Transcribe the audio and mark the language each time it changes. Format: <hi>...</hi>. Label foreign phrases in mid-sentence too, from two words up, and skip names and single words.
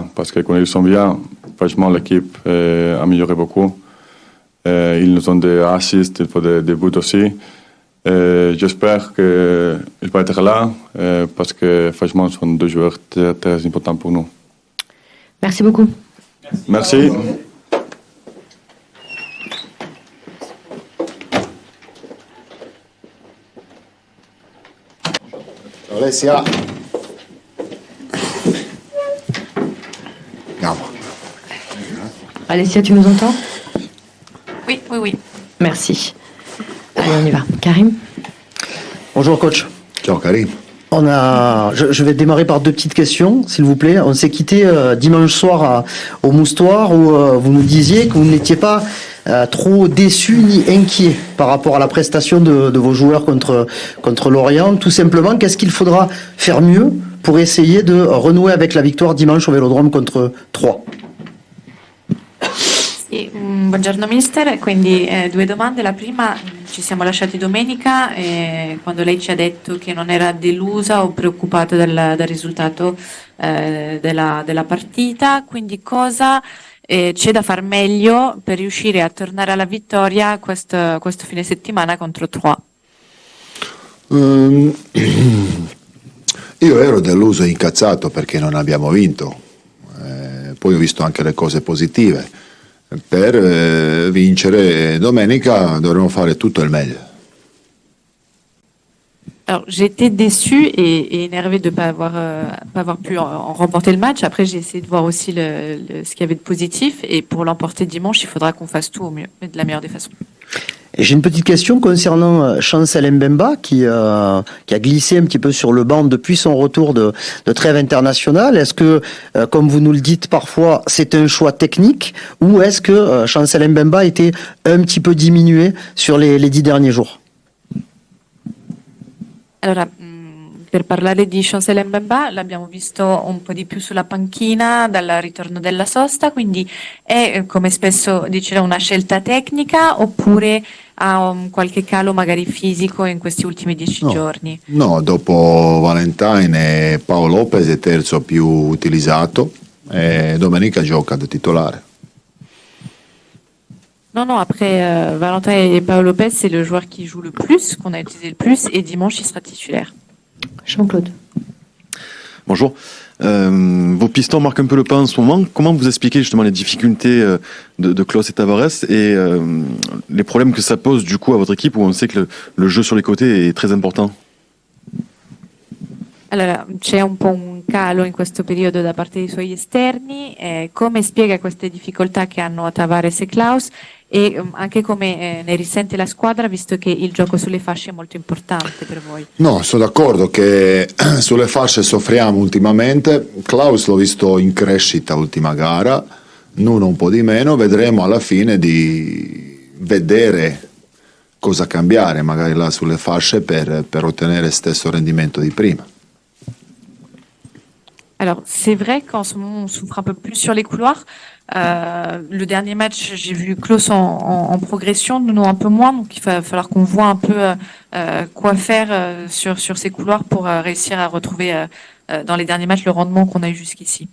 <fr>Parce que quand ils sont bien, franchement, l'équipe a amélioré beaucoup. Ils nous ont des assists, il faut des buts aussi. J'espère qu'il va être là parce que franchement, ce sont deux joueurs très, très importants pour nous. Merci beaucoup. Merci. Alessia.</fr> <it>Andiamo.</it> <fr>Alessia, tu nous entends? Oui, oui, oui. Merci. Allez, on y va. Karim? Bonjour coach.</fr> <it>Ciao Karim.</it> <fr>Je vais démarrer par 2 petites questions, s'il vous plaît. On s'est quitté dimanche soir au Moustoir où vous nous disiez que vous n'étiez pas trop déçu ni inquiet par rapport à la prestation de vos joueurs contre Lorient. Tout simplement, qu'est-ce qu'il faudra faire mieux pour essayer de renouer avec la victoire dimanche au Vélodrome contre Troyes?</fr> <it>Sì, buongiorno mister, quindi 2 domande. La prima, ci siamo lasciati domenica quando lei ci ha detto che non era delusa o preoccupata dal risultato della partita, quindi cosa c'è da far meglio per riuscire a tornare alla vittoria questo fine settimana contro Troyes? Io ero deluso e incazzato perché non abbiamo vinto, poi ho visto anche le cose positive. Per vincere domenica dovremo fare tutto il meglio.</it> <fr>Alors, j'ai été déçue et énervée de ne pas avoir pu en remporter le match. Après, j'ai essayé de voir aussi ce qu'il y avait de positif. Et pour l'emporter dimanche, il faudra qu'on fasse tout au mieux, mais de la meilleure des façons. Et j'ai une petite question concernant Chancel Mbemba qui a glissé un petit peu sur le banc depuis son retour de trêve internationale. Est-ce que, comme vous nous le dites parfois, c'est un choix technique ou est-ce que Chancel Mbemba était un petit peu diminué sur les 10 derniers jours?</fr> <it>Allora, per parlare di Chancel Mbemba, l'abbiamo visto un po' di più sulla panchina dal ritorno della sosta, quindi è, come spesso dice, una scelta tecnica oppure ha qualche calo magari fisico in questi ultimi 10 giorni? No, dopo Valentine e Paolo Lopez è terzo più utilizzato e domenica gioca da titolare.</it> <fr>Non, après Valentin et Paolo Lopez, c'est le joueur qui joue le plus, qu'on a utilisé le plus, et dimanche, il sera titulaire. Jean-Claude. Bonjour. Vos pistons marquent un peu le pas en ce moment. Comment vous expliquez justement les difficultés de Klaus et Tavares et les problèmes que ça pose du coup à votre équipe où on sait que le jeu sur les côtés est très important?</fr> <it>Allora, c'è un po' un calo in questo periodo da parte dei suoi esterni. Come spiega queste difficoltà che hanno Tavares e Klaus e anche come ne risente la squadra visto che il gioco sulle fasce è molto importante per voi? No, sono d'accordo che sulle fasce soffriamo ultimamente. Klaus l'ho visto in crescita ultima gara, Nuno un po' di meno. Vedremo alla fine di vedere cosa cambiare magari là sulle fasce per ottenere lo stesso rendimento di prima.</it> <fr>Alors, c'est vrai qu'en ce moment, on souffre un peu plus sur les couloirs. Le dernier match, j'ai vu Klaus en progression, nous un peu moins, donc il va falloir qu'on voit un peu quoi faire sur ces couloirs pour réussir à retrouver dans les derniers matchs le rendement qu'on a eu jusqu'ici.</fr>